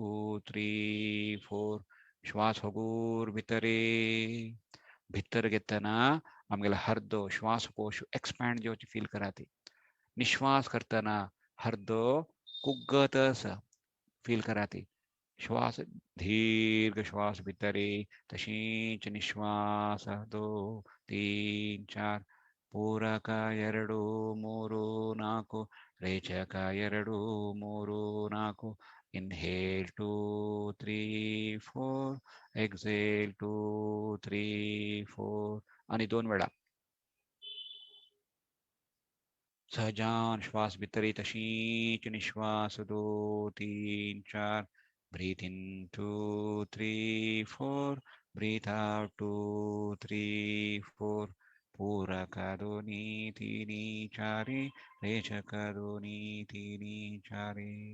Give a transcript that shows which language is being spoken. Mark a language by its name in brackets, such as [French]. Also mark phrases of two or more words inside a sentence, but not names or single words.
[Konkani] 3 4 श्वास होगूर भितरे भितर घेताना आमगेला हर्दो श्वासकोश एक्सपॅन्ड जेवची फील कराती निश्वास करताना हर्दो कुग्गतस फील कराती श्वास दीर्घ श्वास भितरे तशीच निश्वास 2 3 4 पूरक 2 3 4 ರೇಚಕ 2 3 4 inhale 2 3 4 exhale 2 3 4 आणि 2 वेळा सहजान श्वास भितरी तशीच निश्वास 2 3 4 [English] breathe in [Konkani] 2 3 4 [English] breathe out [Konkani] 2 3 4 पूरक दोन्ही तिन्ही चारी रेचक दोन्ही तिन्ही चारी